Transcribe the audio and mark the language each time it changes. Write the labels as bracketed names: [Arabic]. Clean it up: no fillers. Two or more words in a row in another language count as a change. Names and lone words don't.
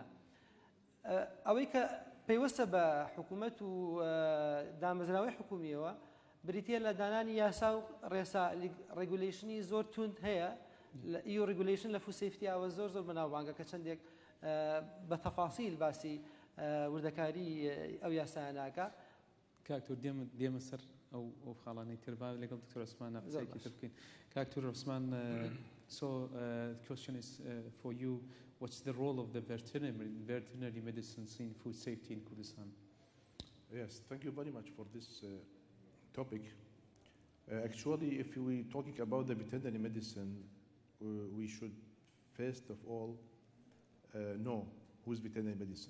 [Central Kurdish] ئەوەی کە پەیوەستە بە حکوومەت و دامەزراوەی حکوومیەوە بریتیە لە دانانی یاسا و ڕێسا ڕێگولیشنی زۆر توند هەیە. EU ڕێگولیشن لە [English] food safety [Central Kurdish] زۆر بەناوبانگە کە چەندێک بە تەفاسیل باسی وردەکاری ئەو یاسایە ناکە. کاکتۆر دێمە سەر ئەو خاڵانەی تربا لەگەڵ دکتۆر عوسمان قسەیەکی تر بکەین. کاکتۆر عوسمان، [English] so the question is for you, what's the role of the veterinary medicines in food safety in Kurdistan? Yes, thank you very much for this topic. Actually, if we're talking about the veterinary medicine, we should first of all know who is veterinary medicine.